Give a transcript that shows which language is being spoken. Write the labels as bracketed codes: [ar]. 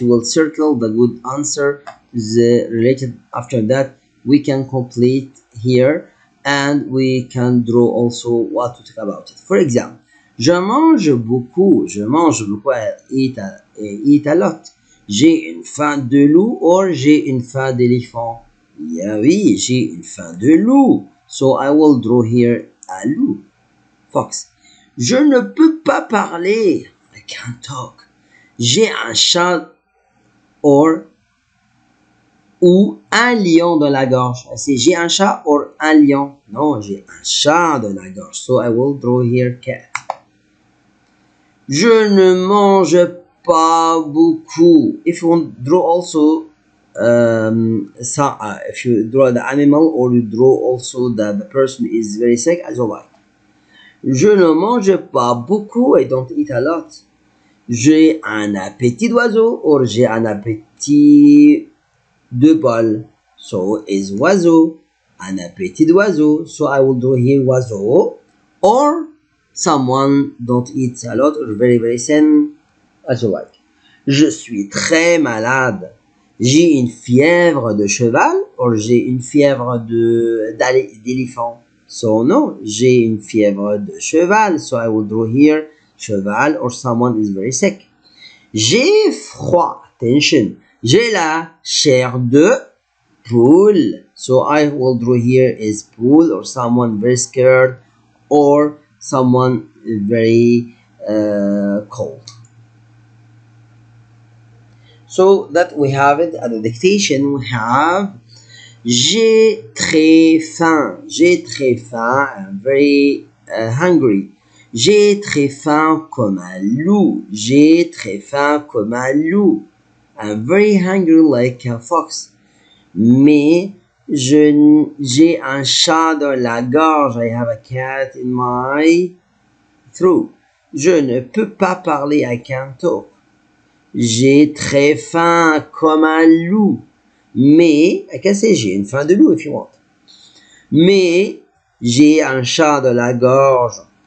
[en] You will circle the good answer. The related after that we can complete here, and we can draw also what to talk about it. For example, [fr] je mange beaucoup. [en] Eat a lot. [fr] J'ai une faim de loup, or j'ai une faim d'éléphant. Yeah, oui, j'ai une faim de loup. [en] So I will draw here a loup. [fr] Fox. Je ne peux pas parler. [en] I can't talk. [fr] J'ai un chat ou un lion dans la gorge. C'est j'ai un chat ou un lion. Non, j'ai un chat dans la gorge. [en] So I will draw here cat. [fr] Je ne mange pas beaucoup. [en] If you want draw also if you draw the animal or you draw also that the person is very sick, as you like. [fr] Je ne mange pas beaucoup. [en] I don't eat a lot. [fr] J'ai un appétit d'oiseau, or j'ai un appétit de poil. So is oiseau. Un appétit d'oiseau. [en] So I will draw here oiseau. Or someone don't eat a lot or very very thin, as you like. [fr] Je suis très malade. J'ai une fièvre de cheval, or j'ai une fièvre d'éléphant. So no, j'ai une fièvre de cheval. [en] So I will draw here cheval, or someone is very sick. [fr] J'ai froid. Attention. J'ai la chair de poule. [en] So I will draw here is poule, or someone very scared, or someone very cold. So that we have it at the dictation. We have [fr] J'ai très faim. J'ai très faim. [en] I'm very hungry. [fr] J'ai très faim comme un loup. J'ai très faim comme un loup. [en] I'm very hungry like a fox. [fr] Mais j'ai un chat dans la gorge. [en] I have a cat in my throat. [fr] Je ne peux pas parler. [en] I can't talk. [fr] J'ai très faim comme un loup. Mais, [en] I can say [fr] j'ai une faim de loup [en] if you want. [fr] Mais, j'ai un chat dans la gorge.